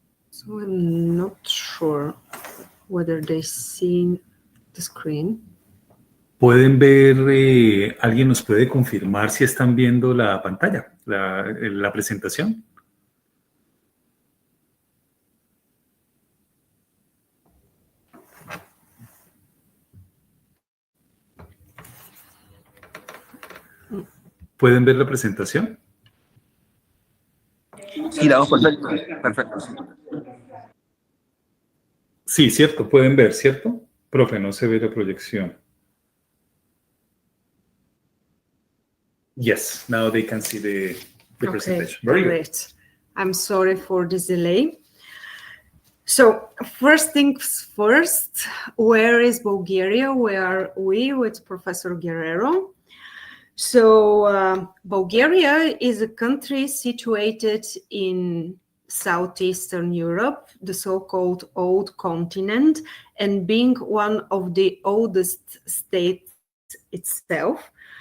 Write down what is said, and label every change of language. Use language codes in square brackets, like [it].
[en] So I'm not sure whether they see the screen. [es] Pueden ver, ¿alguien nos puede confirmar si están viendo la pantalla, la presentación? ¿Pueden ver la presentación? Sí, la vamos perfecto. Perfecto. Sí. Sí, cierto, pueden ver, ¿cierto? Profe, no se ve la proyección. [en] Yes, now they can see the presentation. Very good. Great. I'm sorry for this delay. So first things first, where is Bulgaria? Where are we with Professor Guerrero? So Bulgaria is a country situated in Southeastern Europe, the so-called Old Continent, and being one of the oldest states itself.